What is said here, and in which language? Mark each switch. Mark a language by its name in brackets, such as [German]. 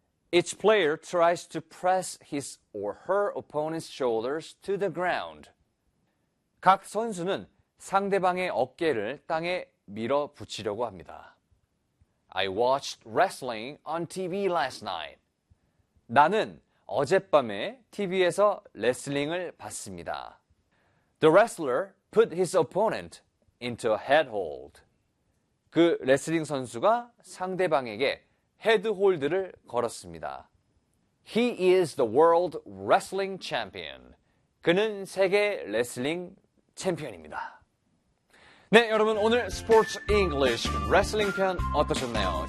[English] Each player tries to press his or her opponent's shoulders to the ground. [Korean] 각 선수는 상대방의 어깨를 땅에 밀어붙이려고 합니다. [English] I watched wrestling on TV last night. [Korean] 나는 어젯밤에 TV에서 레슬링을 봤습니다. [English] The wrestler put his opponent into a head hold. [Korean] 그 레슬링 선수가 상대방에게 헤드 홀드를 걸었습니다. [English] He is the world wrestling champion. [Korean] 그는 세계 레슬링 챔피언입니다. 네, 여러분 오늘 스포츠 잉글리쉬 레슬링 편 어떠셨나요?